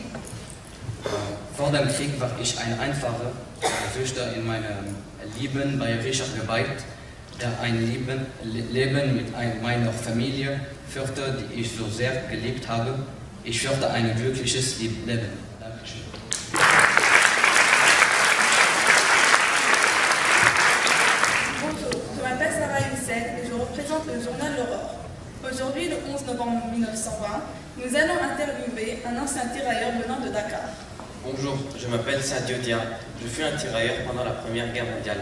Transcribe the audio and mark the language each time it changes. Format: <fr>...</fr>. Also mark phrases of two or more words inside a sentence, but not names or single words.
<de>Vor dem Krieg war ich ein einfacher Züchter in meinem lieben bayerischen Gebiet, der ein Leben mit meiner Familie führte, die ich so sehr geliebt habe. Ich führte ein glückliches Leben. Dankeschön.</de> <fr>Bonjour, je m'appelle Maira Afify et je représente le journal Leur. Aujourd'hui, le 11 novembre 1920, nous allons interviewer un ancien tirailleur venant de Dakar. Bonjour, je m'appelle Sadio Dia. Je fus un tirailleur pendant la Première Guerre mondiale.</fr>